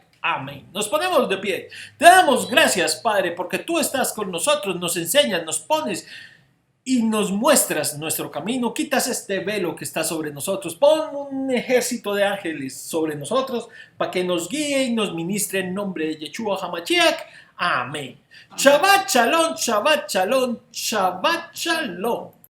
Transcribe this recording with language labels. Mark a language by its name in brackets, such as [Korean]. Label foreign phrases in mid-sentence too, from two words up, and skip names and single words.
[Spanish] Amén. Nos ponemos de pie. Te damos gracias, Padre, porque tú estás con nosotros, nos enseñas, nos pones y nos muestras nuestro camino. Quitas este velo que está sobre nosotros. Pon un ejército de ángeles sobre nosotros para que nos guíe y nos ministre en nombre de [Hebrew] ישוע המשיח. [Spanish] Amén. [Hebrew] שבת שלום, שבת שלום, שבת שלום.